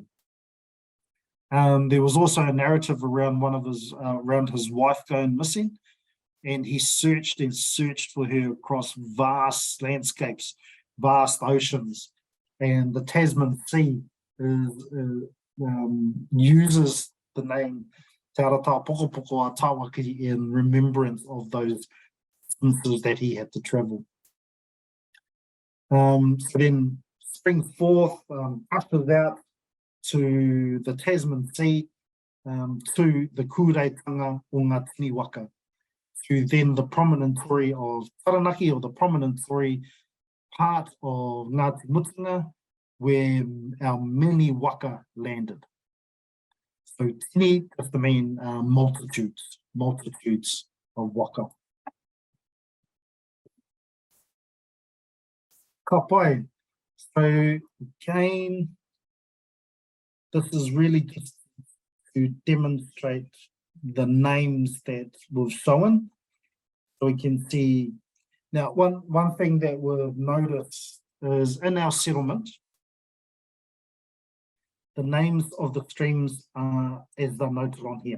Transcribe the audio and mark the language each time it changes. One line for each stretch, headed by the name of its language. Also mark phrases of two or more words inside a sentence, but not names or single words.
English: There was also a narrative around around his wife going missing, and he searched for her across vast landscapes, vast oceans, and the Tasman Sea uses the name Te Arata Pokopoko a Tawaki in remembrance of those instances that he had to travel. So then springs forth, ushers out to the Tasman Sea, to the
Māori: kūreitanga o ngā tini waka,
English: to then the promontory of Taranaki, or the promontory part of Ngāti Mutunga, where our many waka landed. So tini does to mean multitudes of waka.
Māori: Ka pai.
English: So again, this is really just to demonstrate the names that we've shown. So we can see, now one thing that we'll notice is in our settlement, the names of the streams are as they're noted on here.